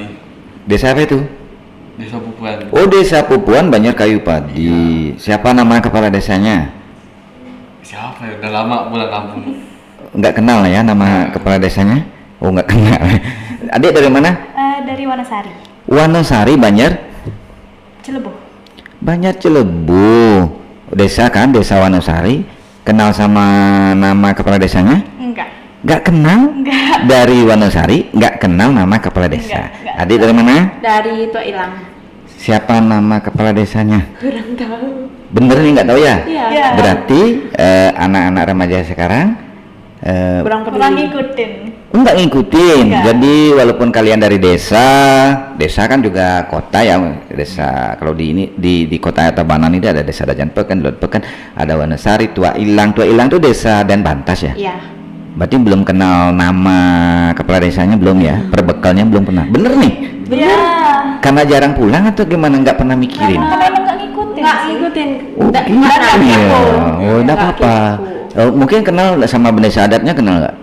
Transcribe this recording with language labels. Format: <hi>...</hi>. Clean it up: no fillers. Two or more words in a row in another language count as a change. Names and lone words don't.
<id>Desa apa itu? Desa Pupuan. Oh, Desa Pupuan Banjar Kayu Padi. Siapa nama kepala desanya? Siapa ya? Udah lama pulang kampung. Nggak kenal ya nama kepala desanya? Oh, nggak kenal. Adik dari mana? Dari Wanasari, Wanasari, Banjar? Cilebuh. Banjar Cilebu. Desa kan, Desa Wanasari. Kenal sama nama kepala desanya? Enggak. Nggak kenal? Nggak. Dari Wanasari, nggak kenal nama kepala desa. Nggak. Adik dari mana? Dari Tua Ilang. Siapa nama kepala desanya? Kurang tahu. Bener nih, nggak tahu ya? Iya. Iya. Berarti anak-anak remaja sekarang Kurang Kurang peduli. ngikutin. nggak ngikutin. Nggak. Jadi walaupun kalian dari desa kan juga kota ya. Desa kalau di ini di kota Tabanan ini ada desa Dajan Peken, Lot Peken, ada Wanasari, Tua Ilang. Tua Ilang tuh desa dan Bantas ya. Iya. Berarti belum kenal nama kepala desanya belum ya? Perbekalnya belum pernah. Bener nih? Iya. Karena jarang pulang atau gimana? Nggak pernah mikirin? Karena emang nggak ngikutin. Nggak sih. ngikutin. Oh, Nggak gitu nggak ya. kepo. Oh, enggak Nggak apa-apa. kepo. Oh, mungkin kenal sama bendesa adatnya, kenal nggak?</id>